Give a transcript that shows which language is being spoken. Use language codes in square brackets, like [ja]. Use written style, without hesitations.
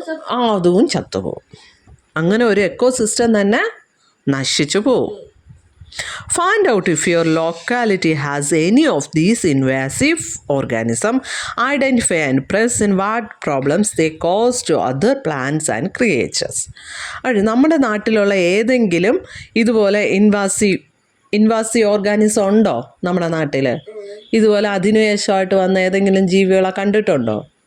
[ml] അതും ചത്തുപോകും. അങ്ങനെ ഒരു എക്കോസിസ്റ്റം തന്നെ നശിച്ചു പോകും. [en] Find out if your locality has any of these invasive organisms. Identify and present what problems they cause to other plants and creatures. [ml] നമ്മുടെ നാട്ടിലുള്ള ഏതെങ്കിലും ഇതുപോലെ ഇൻവാസീവ് ഓർഗാനിസം ഉണ്ടോ നമ്മുടെ നാട്ടിൽ? ഇതുപോലെ അധിനിവേശമായിട്ട് വന്ന ഏതെങ്കിലും ജീവികളെ കണ്ടിട്ടുണ്ടോ?